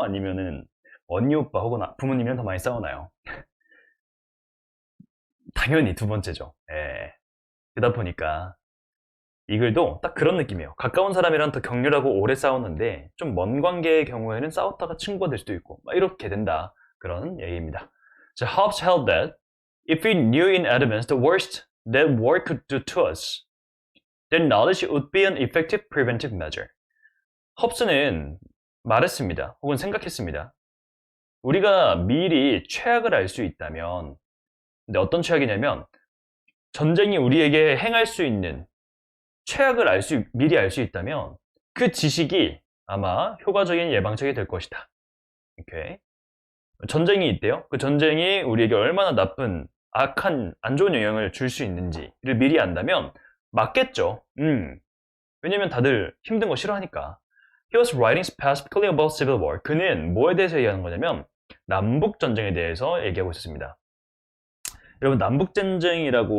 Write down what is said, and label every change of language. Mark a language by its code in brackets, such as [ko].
[ko] 아니면은 언니 오빠 혹은 부모님이랑 더 많이 싸우나요? 당연히 두 번째죠. 예. 그러다 보니까 이 글도 딱 그런 느낌이에요. 가까운 사람이랑 더 격렬하고 오래 싸웠는데 좀 먼 관계의 경우에는 싸웠다가 친구가 될 수도 있고 막 이렇게 된다. 그런 얘기입니다. [en] 자, Hobbes held that if we knew in advance the worst that war could do to us, then knowledge would be an effective preventive measure. [ko] 홉스는 말했습니다. 혹은 생각했습니다. 우리가 미리 최악을 알 수 있다면, 근데 어떤 최악이냐면 전쟁이 우리에게 행할 수 있는 최악을 미리 알 수 있다면 그 지식이 아마 효과적인 예방책이 될 것이다. 이렇게. 전쟁이 있대요. 그 전쟁이 우리에게 얼마나 나쁜, 악한, 안 좋은 영향을 줄 수 있는지를 미리 안다면 맞겠죠. 왜냐면 다들 힘든 거 싫어하니까. [en] He was writing specifically about civil war. [ko] 그는 뭐에 대해서 얘기하는 거냐면 남북 전쟁에 대해서 얘기하고 있었습니다. 여러분 남북전쟁?